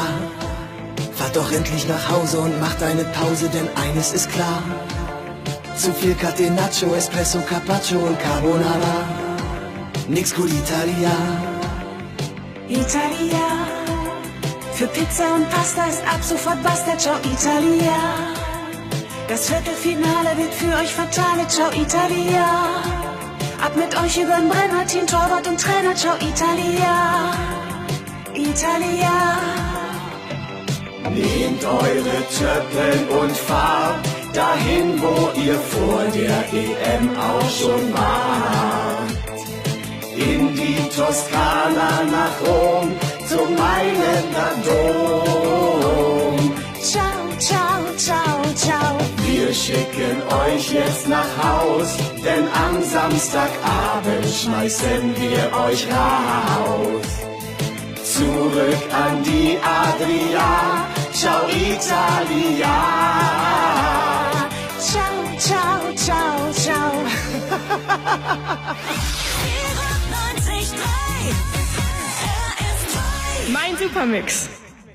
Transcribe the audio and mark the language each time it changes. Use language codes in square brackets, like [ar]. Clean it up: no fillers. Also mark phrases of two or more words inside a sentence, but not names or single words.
[de] Fahrt doch endlich nach Hause und macht eine Pause, denn eines ist klar. Zu viel Catenaccio, Espresso, Carpaccio und Carbonara. Nix gut Italia. Italia, für Pizza und Pasta ist ab sofort basta, ciao Italia. Das Viertelfinale wird für euch fatale, ciao Italia. Ab mit euch übern Brenner, Team, Torwart und Trainer, ciao Italia. Italia. Nehmt eure Töppeln und fahrt dahin, wo ihr vor der EM auch schon wart. In die Toskana nach Rom, zum Mailänder Dom. [it] Ciao, ciao, ciao, ciao. [de] Wir schicken euch jetzt nach Haus, denn am Samstagabend schmeißen wir euch raus. Zurück an die Adria, ciao Italia. [it] Ciao, ciao, ciao, ciao. [de] Mein Supermix.